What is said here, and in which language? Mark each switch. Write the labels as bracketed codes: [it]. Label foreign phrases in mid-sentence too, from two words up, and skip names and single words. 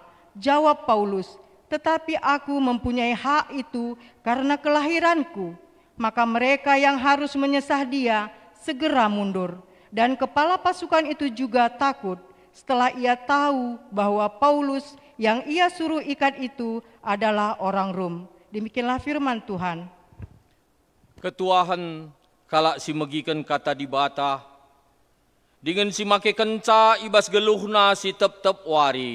[id] Jawab Paulus, tetapi aku mempunyai hak itu karena kelahiranku. Maka mereka yang harus menyesah dia segera mundur. Dan kepala pasukan itu juga takut setelah ia tahu bahwa Paulus yang ia suruh ikat itu adalah orang Rom. Demikianlah firman Tuhan. [btx] Ketuahan kalak si megikan kata dibata, dengan si make kenca ibas geluhna si tep-tep wari.